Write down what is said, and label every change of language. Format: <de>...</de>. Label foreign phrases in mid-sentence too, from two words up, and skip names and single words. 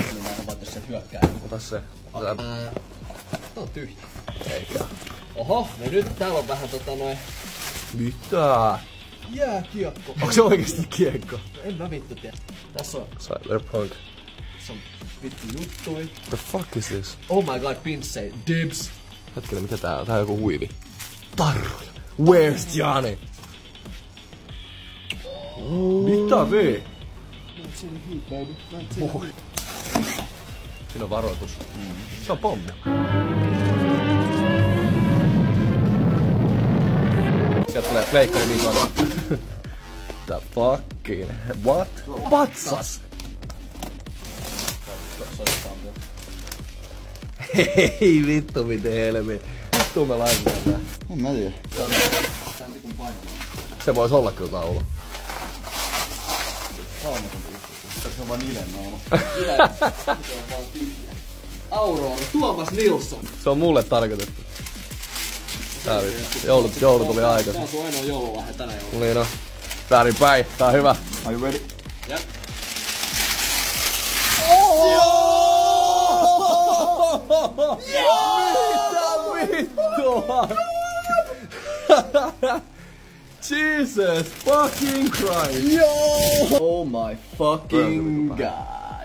<fi>Mä avaan tässä hyökkää. Ota se. Tää on tyhjä. Eikä. Oho, no nyt täällä on vähän Mitä? jääkiekko. Onko se oikeesti kiekko? En mä vittu tiedä. Tässä on Cyberpunk. vittu juttui.</fi> <en>The fuck is this? Oh my god,</en> <fi>pinssei. Dibs. Hetkinen, mitä tää on? Tää on joku huivi. Tarroja.</fi> <en>Where's Johnny?</en> <fi>Mitä vee? Siinä on varoitus. Se on pommi. Sieltä tulee pleikkari niin paljon.</fi> <en>The fucking... What?</en> <fi>Patsas! Hei vittu miten helmi. Vittu me laitetaan tää. En mä tiedä. Se vois olla kyllä taulu. Se on vaan Nilen naama. Aurora, Tuomas Nilsson. Se on mulle tarkoitettu. Tää joulu tuli aikaisin. Tää on sun ainoa joululahja tänä jouluna. Niin on. Väärinpäin. Tää on hyvä.</fi> <en>Are you ready?</en> <fi>Jep. Mitä vittua?</fi> <en>Jesus fucking Christ. Oh my fucking god.</en>